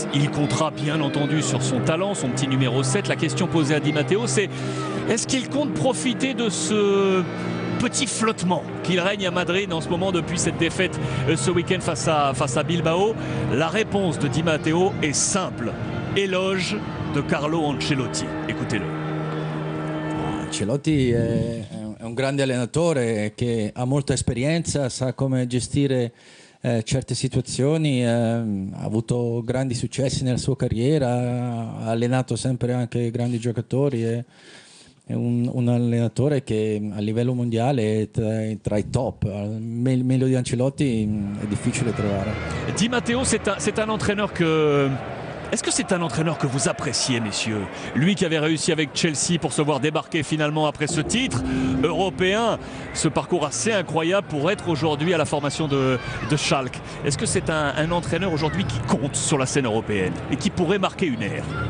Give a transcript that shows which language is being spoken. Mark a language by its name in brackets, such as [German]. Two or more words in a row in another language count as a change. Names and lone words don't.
[French] Il comptera bien entendu sur son talent, son petit numéro 7. La question posée à Di Matteo, c'est est-ce qu'il compte profiter de ce petit flottement qu'il règne à Madrid en ce moment depuis cette défaite ce week-end face à Bilbao? La réponse de Di Matteo est simple. Éloge de Carlo Ancelotti. Écoutez-le. [Italian] Ancelotti è un grande allenatore che ha molta esperienza, sa come gestire certe situazioni, ha avuto grandi successi nella sua carriera, ha allenato sempre anche grandi giocatori, è un allenatore che a livello mondiale è tra i top. Meglio di Ancelotti è difficile trovare. [French] Di Matteo, c'est un entraîneur que Est-ce que c'est un entraîneur que vous appréciez, messieurs? Lui qui avait réussi avec Chelsea pour se voir débarquer finalement après ce titre européen, ce parcours assez incroyable pour être aujourd'hui à la formation de Schalke. Est-ce que c'est un entraîneur aujourd'hui qui compte sur la scène européenne et qui pourrait marquer une ère?